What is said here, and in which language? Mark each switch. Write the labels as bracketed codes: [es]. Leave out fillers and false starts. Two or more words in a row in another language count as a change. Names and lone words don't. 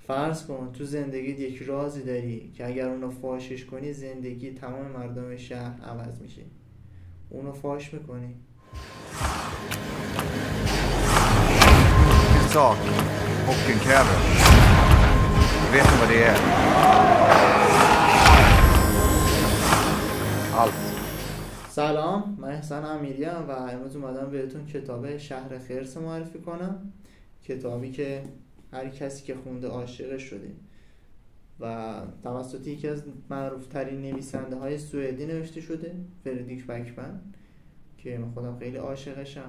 [fa] فرض کن تو زندگیت یک رازی داری که اگر اونو فاشش کنی زندگی تمام مردم شهر عوض میشه. اونو فاش میکنی؟ [sv] Sak och en kräver. Vet ni vad det är? Allt. [fa] سلام، من احسان امیری ام و امروز اومدم بهتون کتاب شهر خرس معرفی کنم. کتابی که هر کسی که خونده عاشقش شده و توسط یکی از معروف‌ترین نویسنده های سوئدی نوشته شده، فردریک بکمن، که من خودم خیلی عاشقشم.